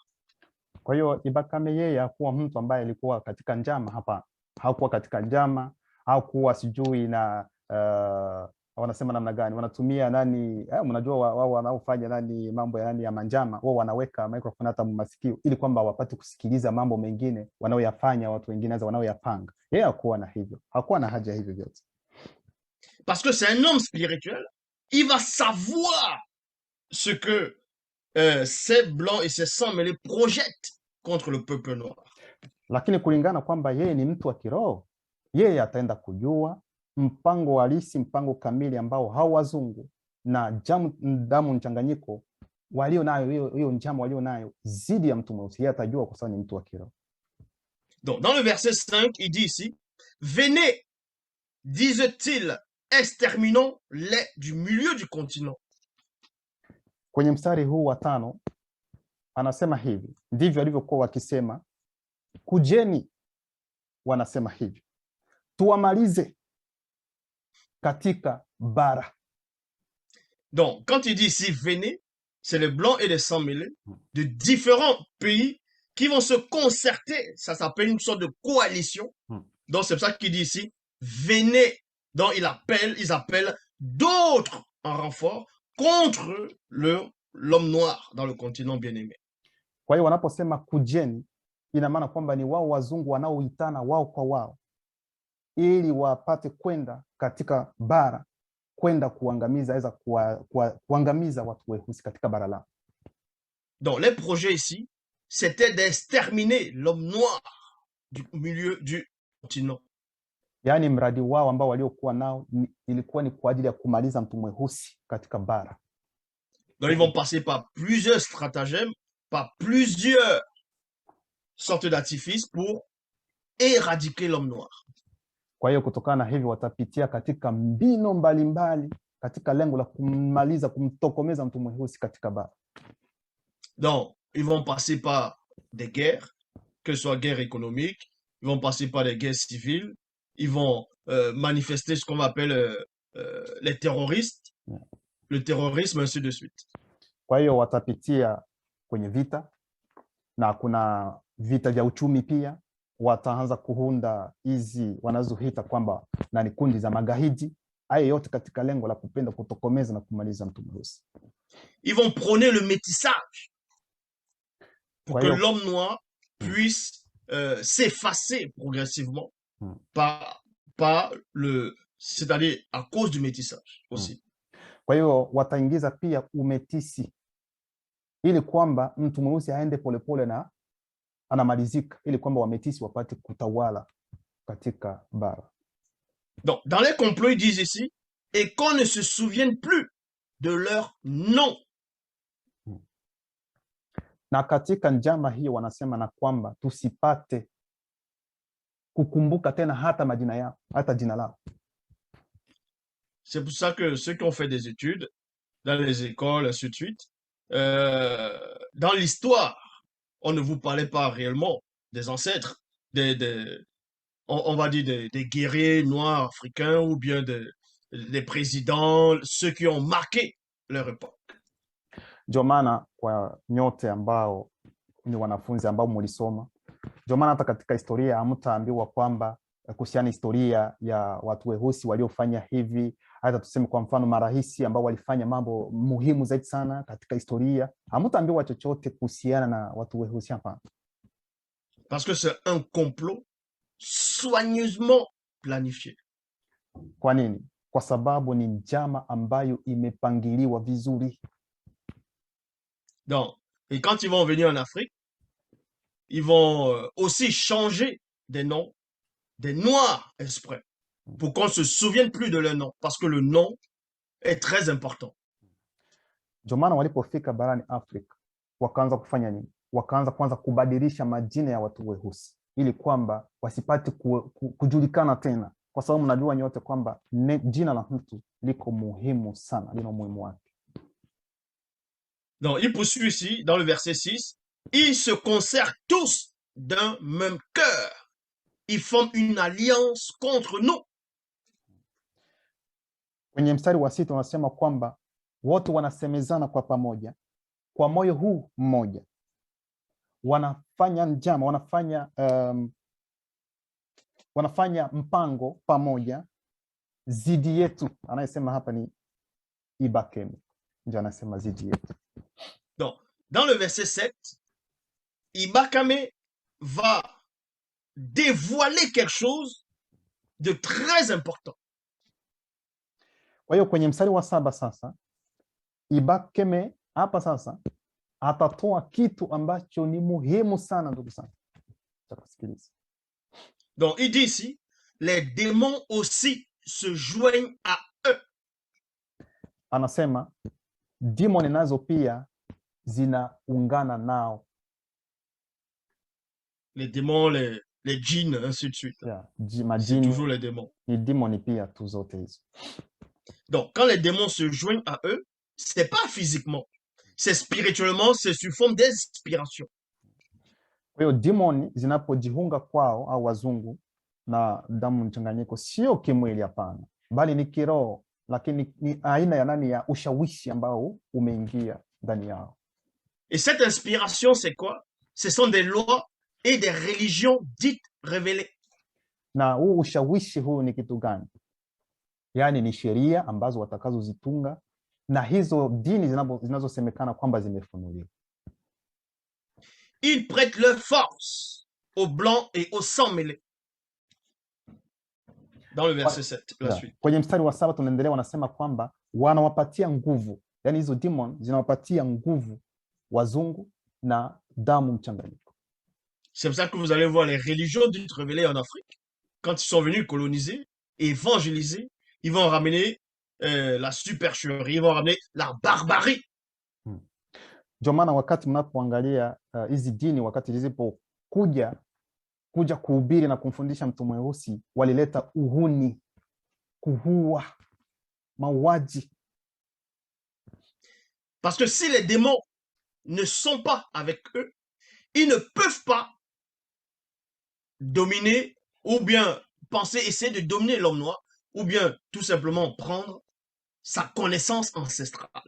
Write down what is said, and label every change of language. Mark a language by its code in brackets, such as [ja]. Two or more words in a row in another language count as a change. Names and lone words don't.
[sw] Kwa hiyo Ibakame yeye hakuwa mtu ambaye alikuwa katika njama hapa. Hakuwa katika njama, hakuwa sijui na wanasema namna gani, wanatumia nani, mnajua wao wanaofanya nani mambo ya nani ya manjama, wao wanaweka microphone hata masikio ili kwamba wapate kusikiliza mambo mengine wanaoyafanya watu wengine wanaoyapanga. Yeye hakuwa na hivyo, hakuwa na haja hivyo vyote. [fr] Parce que c'est un homme spirituel, il va savoir ce que ces blancs et ces sangs mêlés projettent contre le peuple noir. [sw] Lakini kulingana kwamba yeye ni mtu wa kiroho, yeye ataenda kujua mpango halisi, mpango kamili ambao hao wazungu na damu mchanganyiko walio nayo, hiyo njama walio nayo zidi ya mtu mweusi, yeye atajua kwa sababu ni mtu wa kiroho. [fr] Donc dans le verset 5, il dit ici, venez, disent-ils, exterminons les du milieu du continent. [sw] Kwenye mstari huu wa 5 anasema hivi, ndivyo walivyokuwa wakisema, kujeni, wanasema hivi, tuwamalize katika bara. [fr] Donc, quand il dit ici, venez, c'est les blancs et les sangs mêlés de différents pays qui vont se concerter. Ça s'appelle une sorte de coalition. Donc, c'est pour ça qu'il dit ici, venez. Donc, ils appellent d'autres en renfort contre l'homme noir dans le continent bien-aimé. [sw] Kwa hiyo wanaposema kujeni, ina maana kwamba ni wao wazungu wanaoitana wao kwa wao ili wapate kwenda katika bara, kwenda kuangamiza kuangamiza watu weusi katika bara lao. [fr] Donc les projets ici, c'était d'exterminer l'homme noir du milieu du continent. [sw] Yaani mradi wao ambao waliokuwa nao ilikuwa ni kwa ajili ya kumaliza mtu mweusi katika bara. [fr] Donc ils vont passer par plusieurs stratagèmes, par plusieurs sortes d'artifices pour éradiquer l'homme noir. [sw] Kwa hiyo kutokana na hivi watapitia katika mbinu mbalimbali katika lengo la kumaliza, kumtokomeza mtu mweusi katika bara. [fr] Donc, ils vont passer par des guerres, que ce soit guerre économique, ils vont passer par des guerres civiles, ils vont manifester ce qu'on appelle les terroristes, le terrorisme, ainsi de suite. [sw] Kwa hiyo watapitia kwenye vita, na kuna vita vya uchumi pia. Wataanza kuunda hizi wanazoita kwamba na ni kundi za magaidi. Haya yote katika lengo la kupenda kutokomeza na kumaliza mtu mweusi. [fr] Ils vont prôner le métissage pour que l'homme noir puisse s'effacer progressivement par le, c'est-à-dire à cause du métissage aussi. [sw] Kwa hiyo wataingiza pia umetisi ili kwamba mtu mweusi aende polepole na anamalizika, ili kwamba wametisi wapate kutawala katika bara. [fr] Donc, dans les complots, ils disent ici, et qu'on ne se souvienne plus de leur nom. [sw] Na katika njama hiyo wanasema na kwamba tusipate kukumbuka tena hata majina yao, hata jina lao. [fr] C'est pour ça que ceux qui ont fait des études dans les écoles, ainsi de suite, dans l'histoire, on ne vous parlait pas réellement des ancêtres, on va dire des guerriers noirs africains ou bien des présidents, ceux qui ont marqué leur époque. [sw] Ndio maana kwa nyote ambao ni wanafunzi ambao mlisoma, ndio maana hata katika historia hamtaambiwa kwamba kuhusiana historia ya watu weusi waliofanya hivi. Hata tuseme kwa mfano marais ambao walifanya mambo muhimu zaidi sana katika historia, hamtaambiwa chochote kuhusiana na watu weusi hapa. [fr] Parce que c'est un complot soigneusement planifié. [sw] Kwa nini? Kwa sababu ni njama ambayo imepangiliwa vizuri. [fr] Donc, et quand ils vont venir en Afrique, ils vont aussi changer des noms, des noirs exprès, pour qu'on ne se souvienne plus de leur nom, parce que le nom est très important. [sw] Ndio maana walipofika barani Afrika, wakaanza kufanya nini? Wakaanza kwanza kubadilisha majina ya watu weusi, ili kwamba wasipate kujulikana tena, kwa sababu mnajua nyote kwamba jina la mtu liko muhimu sana, lina muhimu wake. [fr] Donc, il poursuit ici, dans le verset 6, ils se concertent tous d'un même cœur. Ils forment une alliance contre nous. [sw] Kwenye mstari wa 6 wanasema kwamba wote wanasemezana kwa pamoja, kwa moyo huu mmoja. Wanafanya njama, wanafanya mpango pamoja zidi yetu. Anayesema hapa ni Ibakeme, ndio anasema zidi yetu. [fr] Donc, dans le verset 7, Ibakame va dévoiler quelque chose de très important. [sw] Kwa hiyo kwenye mstari wa 7 sasa, Ibakeme hapa sasa atatoa kitu ambacho ni muhimu sana, ndugu sana. Tutasikiliza. [fr] Donc, il dit ici, les démons aussi se joignent à eux. [sw] Anasema demoni nazo pia zinaungana nao. [fr] Les démons, les djinns, ainsi de suite. Yeah, c'est toujours les démons. [sw] Ni demoni pia tu zote hizo. [fr] Donc, quand les démons se joignent à eux, c'est pas physiquement, c'est spirituellement, c'est sous forme d'inspiration. [sw] Kwa hiyo demoni zinapojiunga kwao au wazungu na damu mchanganyiko, sio kimwili, hapana, bali ni kiroho, lakini ni aina ya nani ya ushawishi ambao umeingia ndani yao. [fr] Et cette inspiration, c'est quoi? Ce sont des lois et des religions dites révélées. [sw] Na huu ushawishi huu ni kitu gani? Yaani ni sheria ambazo watakazozitunga na hizo dini zinazosemekana kwamba zimefunuliwa. [fr] Ils prêtent leur force aux blancs et aux sang mêlés. Dans le verset 7, la suite. [sw] Kwenye mstari wa 7 tunaendelea, wanasema kwamba wanawapatia nguvu, yani hizo demon zinawapatia nguvu wazungu na damu mchanganyiko. [fr] C'est pour ça que vous allez voir les religions dites révélées en Afrique. Quand ils sont venus coloniser et évangéliser, ils vont ramener la supercherie, ils vont ramener la barbarie. [sw] Ndio maana wakati mnapoangalia hizi dini, wakati zilipokuja kuhubiri na kumfundisha mtu mweusi, walileta uhuni, kuhua, mauaji. [fr] Parce que si les démons ne sont pas avec eux, ils ne peuvent pas dominer ou bien penser, essayer de dominer l'homme noir, ou bien tout simplement prendre sa connaissance ancestrale.